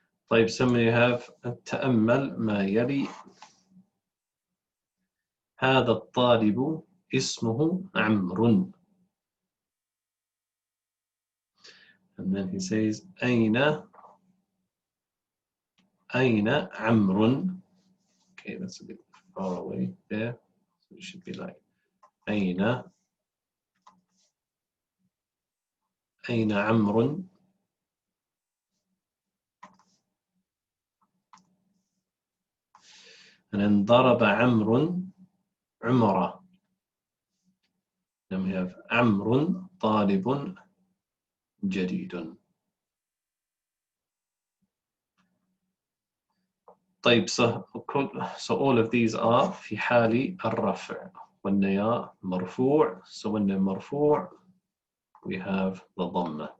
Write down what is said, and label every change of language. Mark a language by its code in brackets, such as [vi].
[ar] طيب [en] so you have [ar] تأمل ما يلي: هذا الطالب اسمه عمرو. [en] And then he says [ar] أين عمرو. [en] Okay, that's a bit far away there. So it should be like [ar] أين عمرو. [en] And then [ar] ضرب عمرو عمره. [en] Then we have [ar] عمرو طالب جديد. [en] طيب so all of these are [ar] في حال الرفع. [en] When they are مرفوع, so when they're مرفوع we have the dhamma.